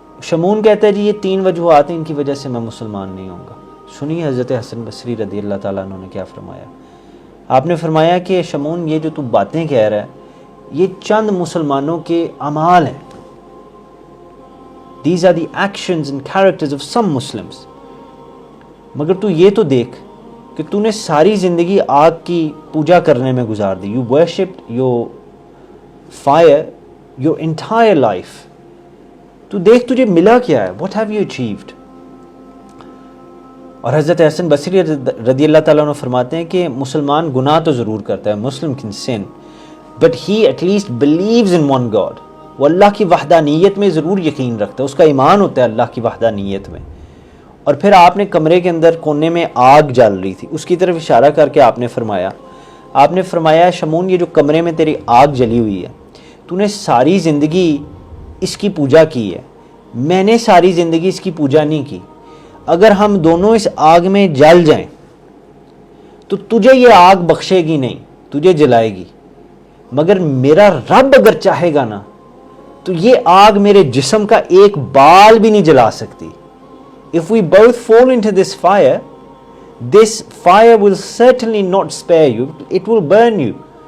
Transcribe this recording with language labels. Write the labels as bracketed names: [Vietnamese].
[Urdu] شمون کہتا ہے جی یہ 3 وجوہات ہیں ان کی وجہ سے میں مسلمان نہیں ہوں گا. سنیے حضرت حسن بصری رضی اللہ تعالیٰ عنہ نے کیا فرمایا. آپ نے فرمایا کہ شمون یہ جو تو باتیں کہہ رہا ہے یہ چند مسلمانوں کے اعمال ہیں. [English] These are the actions and characters of some Muslims. [Urdu] مگر تو یہ تو دیکھ کہ تو نے ساری زندگی آگ کی پوجا کرنے میں گزار دی. [English] You worshipped your fire your entire life. [Urdu] تو دیکھ تجھے ملا کیا ہے. [English] What have you achieved? [Urdu] اور حضرت حسن بصری رضی اللہ تعالیٰ عنہ فرماتے ہیں کہ مسلمان گناہ تو ضرور کرتا ہے، [English] Muslim can sin, but he at least believes in one God. [Urdu] وہ اللہ کی وحدانیت میں ضرور یقین رکھتا ہے، اس کا ایمان ہوتا ہے اللہ کی وحدانیت میں. اور پھر آپ نے کمرے کے اندر کونے میں آگ جل رہی تھی، اس کی طرف اشارہ کر کے آپ نے فرمایا شمون یہ جو کمرے میں تیری آگ جلی ہوئی ہے تو نے ساری زندگی اس کی پوجا کی ہے، میں نے ساری زندگی اس کی پوجا نہیں کی. اگر ہم دونوں اس آگ میں جل جائیں تو تجھے یہ آگ بخشے گی نہیں، تجھے جلائے گی. مگر میرا رب اگر چاہے گا نا تو یہ آگ میرے جسم کا ایک بال بھی نہیں جلا سکتی. [English] If we both fall into this fire will certainly not spare you, it will burn you.